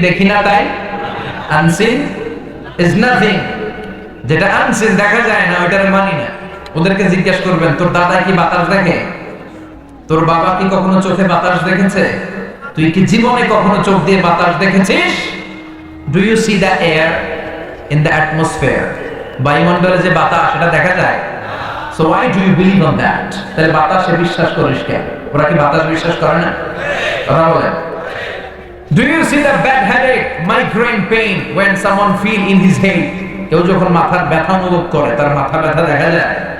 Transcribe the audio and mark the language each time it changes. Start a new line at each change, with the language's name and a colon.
Bangla: দেখি না তাই
English: unseen is nothing।
Bangla: যেটা unseen দেখা যায় না ওইটারে মানি না। ওদেরকে জিজ্ঞেস করবেন তোর দাদা কি বাতাস দেখে? তোর বাবা কি কখনো চোখে বাতাস দেখেছে? তুই কি জীবনে কখনো চোখ দিয়ে বাতাস দেখেছিস?
English: Do you see the air in the atmosphere?
Bangla: বায়ুমণ্ডলে যে বাতাস সেটা দেখা যায়।
English: So why do you believe on that?
Bangla: তাহলে বাতাসে বিশ্বাস করিস কেন? ওরা কি বাতাস বিশ্বাস করে না? কথা বলেন।
English: Do you see the bad headache, migraine pain when someone feel in his head?
Bangla: কেউ যখন মাথার ব্যথা অনুভব করে তার মাথা ব্যথা দেখা যায়।